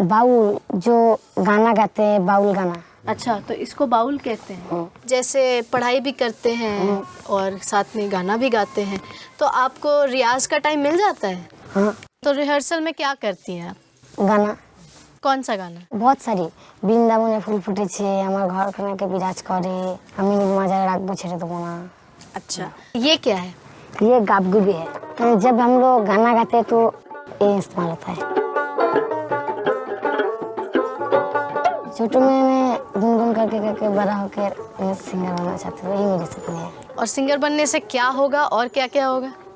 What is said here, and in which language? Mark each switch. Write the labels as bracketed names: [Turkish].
[Hindi] Bowl जो गाना गाते हैं, बाउल गाना। अच्छा, तो इसको बाउल कहते हैं। जैसे पढ़ाई भी करते हैं और साथ में गाना भी गाते हैं, तो आपको रियाज का टाइम मिल जाता है? हाँ। तो रिहर्सल में क्या करती हैं आप? गाना। कौन सा गाना? बहुत सारी। [Bangla] বৃন্দাবনে ফুল ফুটেছে আমার ঘরখানাকে বিরাজ করে, আমি মাজারে রাখবো ছেড়ে দেবো না। [Hindi] अच्छा, ये क्या है? ये गाबगुबी है। तो जब हम लोग गाना गाते हैं तो ये इस्तेमाल होता है। छोटू में मैं गुनगुन करके करके बड़ा होकर मैं सिंगर बनना चाहती हूँ, यही मेरी सपना है। और सिंगर बनने से क्या होगा और क्या क्या होगा?